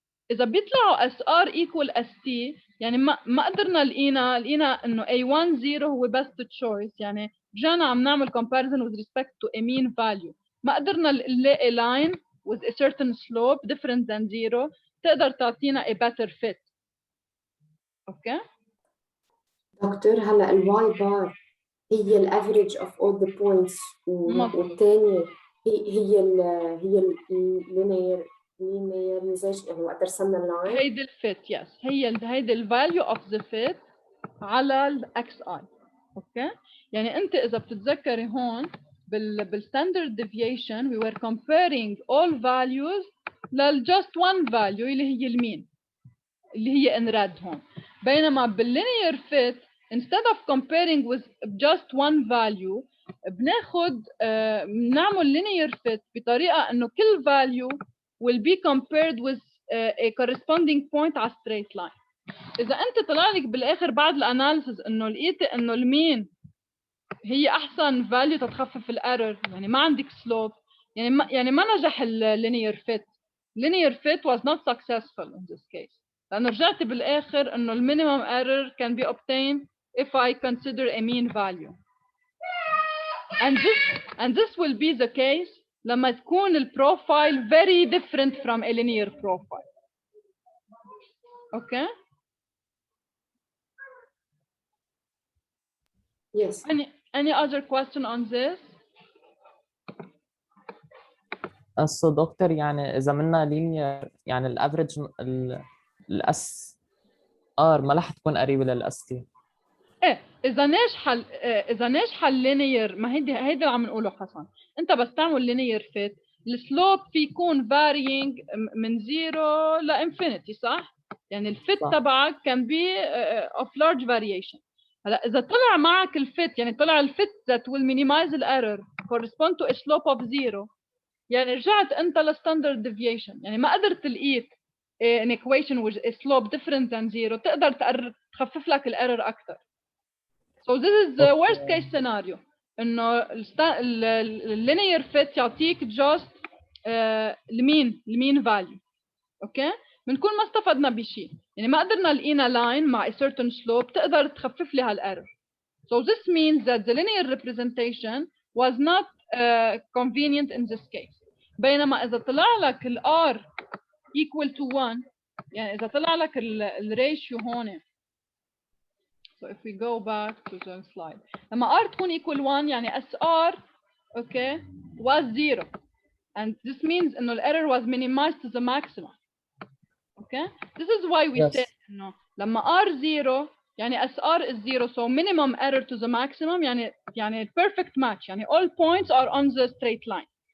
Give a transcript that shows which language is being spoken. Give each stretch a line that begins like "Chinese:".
Arabic: إذا بيطلعوا SR equal ST، ما قدرنا لقينا إنه A1 0 هو
English: best choice.
Arabic: رجعنا عم نعمل
English: comparison with respect to a mean value.
Arabic: ما قدرنا نلاقي
English: line with a certain slope different than 0
Arabic: تقدر تعطينا
English: a better fit. Okay?
Arabic: دكتور، هلا الواي بار هي
English: الافريج of all the points,
Arabic: والثانيه هي اللينيرزيشن، وقت رسمنا اللاين هيدي الفيت.
English: Yes, هيدي الفاليو of the fit على الاكس اي.
Arabic: اوكي؟ انت اذا بتتذكري هون بالستاندرد ديفيشن
English: we were comparing all values
Arabic: لل
English: just one value
Arabic: اللي هي المين، اللي هي
English: in red
Arabic: هون.
English: بينما بالlinear fit instead of comparing with just one value بنعمل linear fit
Arabic: بطريقة إنه كل
English: value will be compared with a corresponding point على straight line.
Arabic: إذا أنت طلع لك بالآخر بعد الأناليسيس إنه لقيت إنه المين هي أحسن value تتخفف الإيرور، يعني ما عندك slope، يعني ما نجح linear fit.
English: Linear fit was not successful in this case.
Arabic: لأنه رجعت بالآخر إنه
English: minimum error can be obtained if I consider a mean value. And this will be the case
Arabic: لما تكون البروفايل
English: very different from a linear profile. Okay? Yes. Any other question on this?
Arabic: دكتور يعني إذا منا لينير يعني الافريج الاس ار ما رح تكون قريبة للاس تي. ايه اذا ناجحه اللينير، ما هيدي اللي عم نقوله حسن. انت بس تعمل لينير فيت السلوب في يكون فارينج من 0 لانفينيتي، صح؟ يعني الفيت تبعك كان
English: Be of large variation.
Arabic: هلا اذا طلع معك الفيت، يعني طلع الفيت
English: that will minimize the error correspond to a slope of 0،
Arabic: يعني رجعت انت للستاندرد ديفيشن، يعني ما قدرت لقيت
English: an equation with a slope different than 0
Arabic: تقدر تخفف لك الايرور اكثر.
English: So this is the worst case scenario،
Arabic: انه اللينير فيت يعطيك
English: just المين value.
Arabic: اوكي؟ بنكون ما استفدنا بشيء، يعني ما قدرنا لقينا line مع
English: a certain slope
Arabic: تقدر تخفف لي هالايرور.
English: So this means that the linear representation was not convenient in this case.
Arabic: بينما إذا طلع لك ال R equal to 1، يعني إذا طلع لك الريشيو هون.
English: So if we go back to the slide،
Arabic: لما R تكون
English: equal 1 يعني SR okay was 0 and this means إنه the error was minimized to the maximum. Okay, this is why we said إنه لما R 0 يعني SR is 0 so minimum error to the maximum يعني perfect match، يعني all points are on the straight line.